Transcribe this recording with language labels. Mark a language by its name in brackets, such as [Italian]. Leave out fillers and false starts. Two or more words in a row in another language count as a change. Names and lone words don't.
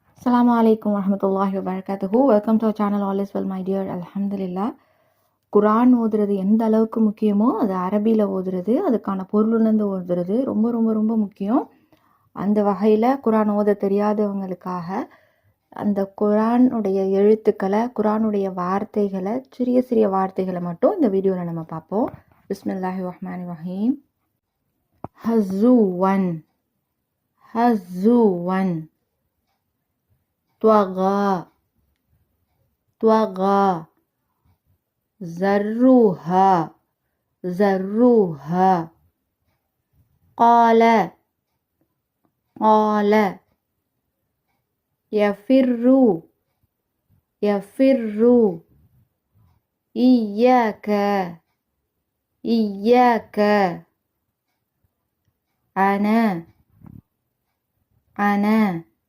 [Arabic] السلام عليكم ورحمة الله وبركاته. [English] Welcome to our channel. All is well, my dear. Alhamdulillah. [Tamil] குரான் ஓதுறது எந்த அளவுக்கு முக்கியமோ அது அரபியில் ஓதுறது, அதுக்கான பொருளுணர்ந்து ஓதுறது ரொம்ப ரொம்ப ரொம்ப முக்கியம். அந்த வகையில் குரான் ஓத தெரியாதவங்களுக்காக அந்த குரானுடைய எழுத்துக்களை, குரானுடைய வார்த்தைகளை, சிறிய சிறிய வார்த்தைகளை மட்டும் இந்த வீடியோவில் நம்ம பார்ப்போம். [Arabic] بسم الله الرحمن الرحيم هزوا هزوا طغى طغى زروها زروها قال قال يفر يفر إياك إياك أنا